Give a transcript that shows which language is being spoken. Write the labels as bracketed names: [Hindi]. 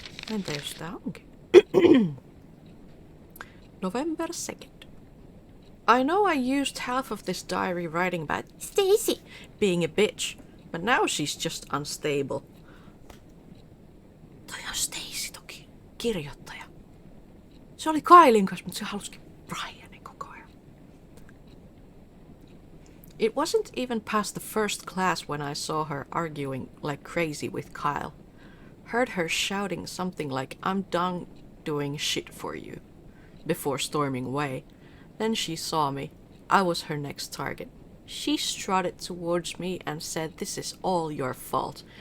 [Finnish] Entä jos tää onkin? [English] November 2nd. I know I used half of this diary writing about Stacy being a bitch, but now she's just unstable. [Finnish] Toi on Stacy toki, kirjoittaja. Se oli Kailin kanssa, mutta se halusikin Brianin koko ajan. [English] It wasn't even past the first class when I saw her arguing like crazy with Kyle. Heard her shouting something like, "I'm done doing shit for you," before storming away. Then she saw me. I was her next target. She strutted towards me and said, "This is all your fault.